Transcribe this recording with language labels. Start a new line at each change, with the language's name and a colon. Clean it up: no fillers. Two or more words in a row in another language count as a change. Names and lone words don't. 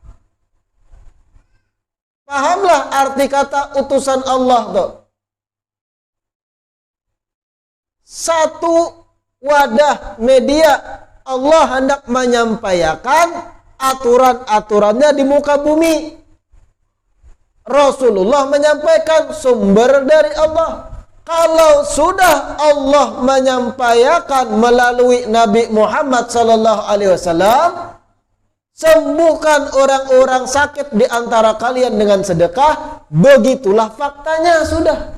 Indonesian: Pahamlah arti kata utusan Allah tuh. Satu wadah media Allah hendak menyampaikan aturan-aturannya di muka bumi. Rasulullah menyampaikan sumber dari Allah. Kalau sudah Allah menyampaikan melalui Nabi Muhammad
Arabic: صلى الله عليه وسلم,
Indonesian: sembuhkan orang-orang sakit di antara kalian dengan sedekah, begitulah faktanya sudah.